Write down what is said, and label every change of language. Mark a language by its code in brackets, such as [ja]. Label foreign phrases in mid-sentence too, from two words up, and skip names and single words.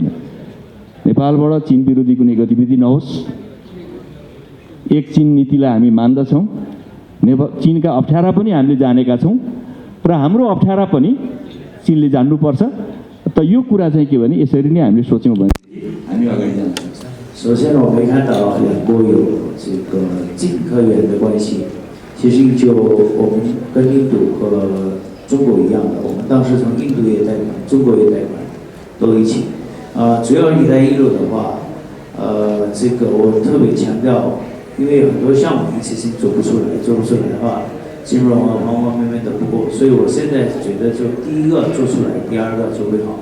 [ne] नेपालबाट चीन विरोधी कुनै गतिविधि नहोस्, एक चीन नीतिलाई हामी मान्दछौँ। चीनका अप्ठ्यारा पनि हामीले जानेका छौँ र हाम्रो अप्ठ्यारा पनि चीनले जान्नुपर्छ। त यो कुरा चाहिँ के भने यसरी नै हामीले सोच्यौँ भने हामी अगाडि जान सक्छ। [zh] 首先呢，我们看到两国有这个近和远的关系。其实就我们跟印度和中国一样的，我们当时从印度也贷款，中国也贷款，都一起。主要“一带一路”的话，这个我特别强调，因为很多项目一次性做不出来的话，金融啊方方面面都不够，所以我现在觉得就第一个做出来，第二个就会好。